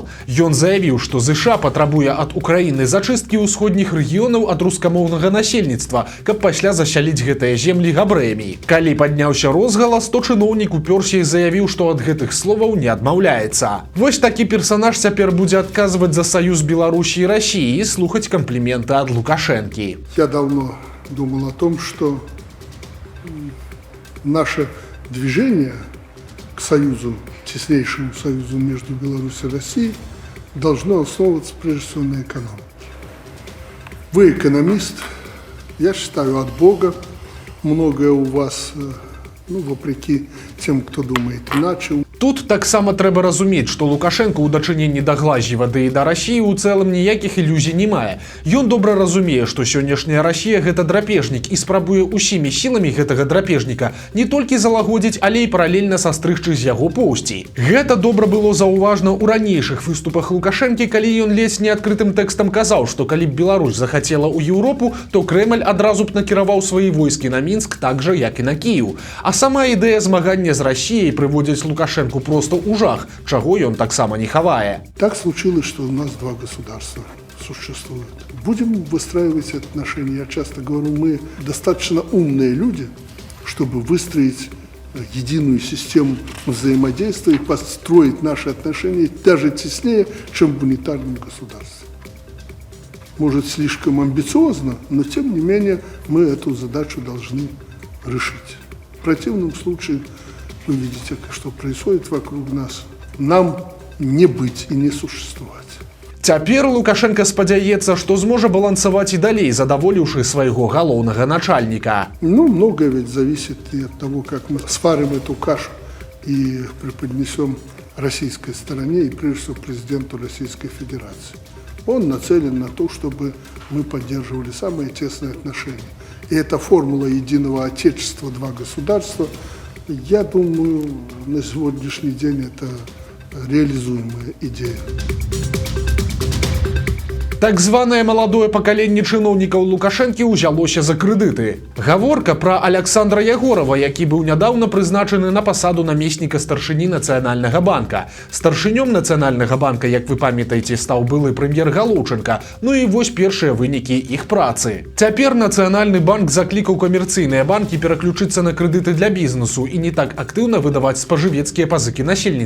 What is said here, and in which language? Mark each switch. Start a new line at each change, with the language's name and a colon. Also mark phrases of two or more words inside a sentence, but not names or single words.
Belarusian: Ён заявіў, што ЗША патрабуе ад Украіны зачысткі ўсходніх рэгіёнаў ад рускамоўнага насельніцтва, каб пасля засяліць гэтыя землі габрэямі. Калі падняўся розгалас, то чыноўнік упёрся і заявіў, што ад гэтых словаў не адмаўляецца. Вось такі персанаж цяпер будзе адказваць за саюз Беларусі і Расіі і слухаць кампліменты ад Лукашэнкі.
Russian: Я давно думал о том, что наше движение к союзу, теснейшему союзу между Беларусью и Россией, должно основываться прежде всего на экономике. Вы экономист, я считаю, от Бога. Многое у вас, вопреки тем, кто думает иначе.
Belarusian: Тут таксама трэба разумець, што Лукашенко ў дачыненні да Глазьева ды і да Расіі ў цэлым ніякіх ілюзій не мае. Ён добра разумее, што сённяшняя Расія гэта драпежнік і спрабуе ўсімі сіламі гэтага драпежніка не толькі залагодзіць, але і паралельна састрыгчы з яго поўсцей. Гэта добра было заўважна ў ранейшых выступах Лукашэнкі, калі ён ледзь не адкрытым тэкстам казаў, што калі б Беларусь захацела ў Еўропу, то Крэмль адразу б накіраваў свае войскі на Мінск так жа, як і на Кіеў. А сама ідэя змагання з Расіяй прыводзіць Лукашенко просто ў жах, чаго ён таксама не хавае.
Russian: Так случилось, что у нас два государства существуют. Будем выстраивать отношения. Я часто говорю, мы достаточно умные люди, чтобы выстроить единую систему взаимодействия и построить наши отношения даже теснее, чем в унитарном государстве. Может, слишком амбициозно, но тем не менее мы эту задачу должны решить. В противном случае вы видите, что происходит вокруг нас. Нам не быть и не существовать.
Belarusian: Цяпер Лукашенко спадзяецца, што зможа балансаваць і далей, задаволіўшы свайго галоўнага начальніка.
Russian: Многое ведь зависит и от того, как мы сварим эту кашу и преподнесем российской стороне и прежде всего президенту Российской Федерации. Он нацелен на то, чтобы мы поддерживали самые тесные отношения. И эта формула единого отечества, два государства, я думаю, на сегодняшний день это реализуемая идея.
Belarusian: Так званае маладое пакаленне чыноўнікаў Лукашэнкі ўзялося за крэдыты. Гаворка пра Александра Ягорова, які быў нядаўна прызначаны на пасаду намесніка старшыні Нацыянальнага банка. Старшынём Нацыянальнага банка, як вы памятаеце, стаў былы прэм'ер Галоўчынка. І вось першыя вынікі іх працы. Цяпер Нацыянальны банк заклікаў камерцыйныя банкі пераключыцца на крэдыты для бізнесу і не так актыўна выдаваць спажывецкія пазыкі насельніцтву.